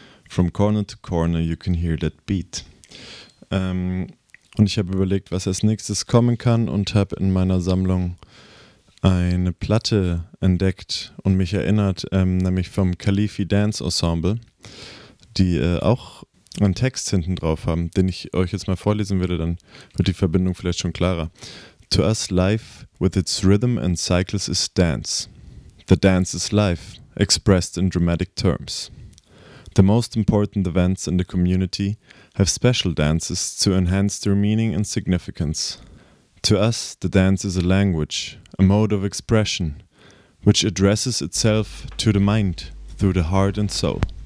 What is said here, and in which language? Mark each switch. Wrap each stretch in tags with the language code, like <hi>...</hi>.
<en>From corner to corner you can hear that beat.</en> <de>Und ich habe überlegt, was als nächstes kommen kann und habe in meiner Sammlung eine Platte entdeckt und mich erinnert, nämlich vom Khalifi Dance Ensemble, die auch einen Text hinten drauf haben, den ich euch jetzt mal vorlesen würde, dann wird die Verbindung vielleicht schon klarer.</de> <en>To us, life with its rhythm and cycles is dance. The dance is life, expressed in dramatic terms. The most important events in the community have special dances to enhance their meaning and significance. To us, the dance is a language, a mode of expression, which addresses itself to the mind through the heart and soul.</en>